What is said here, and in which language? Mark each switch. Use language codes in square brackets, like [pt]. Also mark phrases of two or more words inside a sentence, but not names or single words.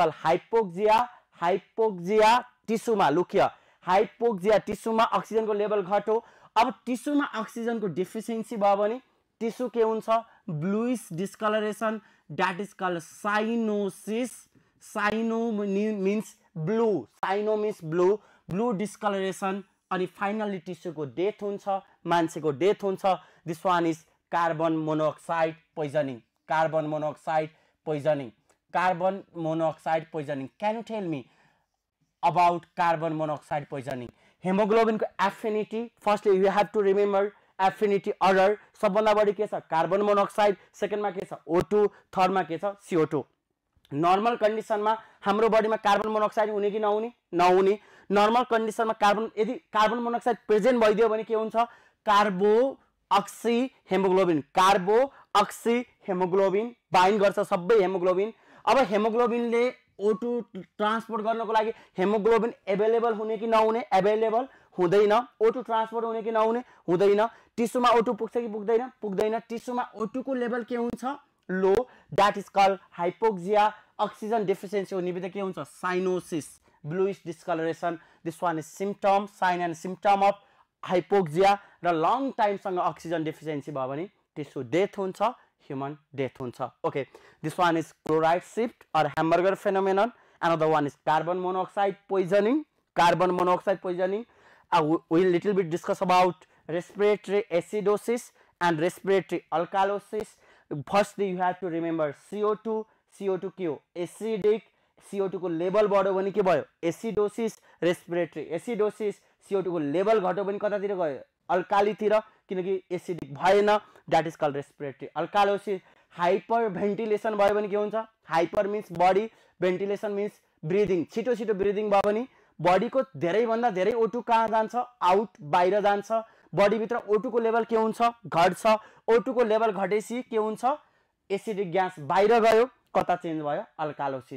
[en] called hypoxia [ne] टिस्युमा [en] look here hypoxia [ne] टिस्युमा अक्सिजन को लेभल घट्यो अब टिस्युमा अक्सिजन को डिफिसिएन्सी भयो भने टिस्यु के हुन्छ [en] bluish discoloration that is called cyanosis cyano means blue blue discoloration [ne] अनि फाइनली टिस्यु को डेथ हुन्छ मान्छेको डेथ हुन्छ [en] this one is carbon monoxide poisoning can you tell me about carbon monoxide poisoning hemoglobin को affinity firstly you have to remember affinity order [ne] सबभन्दा बढी के छ [en] carbon monoxide [ne] सेकेन्ड मा के छ O2 थर्ड मा के छ CO2 [en] normal condition [ne] मा हाम्रो बडीमा [en] carbon monoxide [ne] हुने कि नहुने [en] normal condition [ne] मा यदि [en] carbon monoxide present [ne] भइदियो भने के हुन्छ [en] oxy hemoglobin carbo oxy hemoglobin bind [ne] गर्छ सबै हेमोग्लोबिन। अब हेमोग्लोबिनले O2 ट्रान्सपोर्ट गर्नको लागि [en] hemoglobin available [ne] हुने कि नहुने, एभाइलेबल हुँदैन। O2 ट्रान्सपोर्ट हुने कि नहुने, हुँदैन। टिस्युमा O2 पुग्छ कि पुग्दैन, पुग्दैन। टिस्युमा O2 को लेभल के हुन्छ, [en] low, that is called hypoxia. oxygen deficiency [ne] हुने बित्तिकै के हुन्छ, साइनोसिस, [en] bluish discoloration. this one is symptom, sign and symptom of hypoxia. [ne] र लङ टाइमसँग [en] oxygen deficiency [ne] भयो भने [en] tissue death [ne] हुन्छ, [en] human death [ne] हुन्छ। [en] okay, this one is chloride shift or hamburger phenomenon. Another one is carbon monoxide poisoning. Carbon monoxide poisoning. We'll little bit discuss about respiratory acidosis and respiratory alkalosis. Firstly, you have to remember CO2. [ne] CO2 के हो, acidic. CO2 को लेभल बढ्यो भने के भयो, एसिडोसिस। [en] respiratory acidosis, [ne] CO2 को लेभल घट्यो भने कतातिर गयो, अल्कालीतिर, किनकि एसिडिक भएन, [en] that is called respiratory alkalosis. hyper ventilation [ne] भयो भने के हुन्छ, [en] hyper means [ne] बडी, [en] ventilation means breathing, [ne] छिटो छिटो ब्रिदिङ भयो भने बडीको धेरै भन्दा धेरै O2 कहाँ जान्छ, आउट, बाहिर जान्छ। बडी भित्र O2 को लेभल के हुन्छ, घट्छ। O2 को लेभल घटेपछि के हुन्छ, [en] acidic gas [ne] बाहिर गयो, कता चेन्ज भयो, अल्कालोसिस।